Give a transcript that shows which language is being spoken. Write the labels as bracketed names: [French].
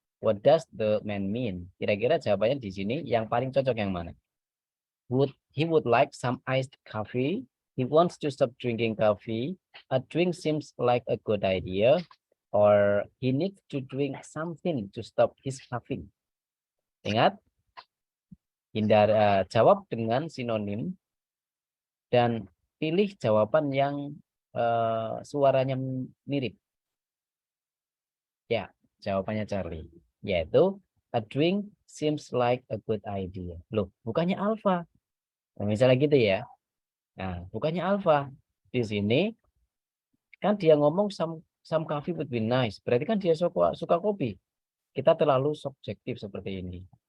[English] What does the man mean? [Indonesian] Kira-kira jawabannya di sini yang paling cocok yang mana? [English] He would like some iced coffee. He wants to stop drinking coffee. A drink seems like a good idea. Or he needs to drink something to stop his coughing. [Indonesian] Ingat, jawab dengan sinonim dan pilih jawaban yang suaranya mirip. Ya, jawabannya Charlie. [English] Yaitu, a drink seems like a good idea. [Indonesian] Loh, bukannya alpha. Nah, misalnya gitu ya. Nah, bukannya alpha. Di sini, kan dia ngomong [English] some coffee would be nice. [Indonesian] Berarti kan dia suka kopi. Kita terlalu subjektif seperti ini.